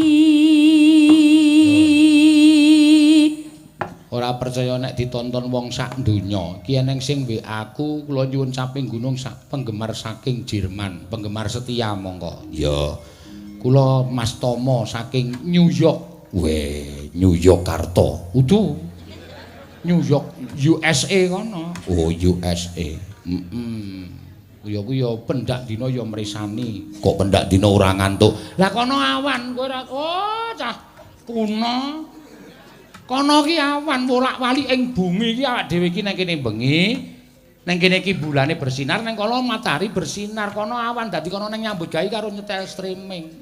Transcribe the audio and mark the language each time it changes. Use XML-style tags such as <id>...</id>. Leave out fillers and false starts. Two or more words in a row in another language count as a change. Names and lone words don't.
<jv>Ora percaya nek ditonton wong sak donya. Ki eneng sing WA aku kula nyuwun samping gunung sak penggemar saking Jerman, penggemar setia monggo. Ya. Kula Mas Tomo saking New York. Weh, New York Karto. Udu. New York USA kono. Oh, USA. Ya kuwi ya pendak dina ya mresani. Kok pendak dina ora ngantuk. Lah kono awan kowe ora oh cah kuno. Kono ki awan bolak-balik ing bumi iki awak dhewe iki nang kene bengi. Nang kene iki bulane bersinar, nang kono matahari bersinar, kono awan dadi kono nang nyambut gawe karo nyetel streaming.</jv>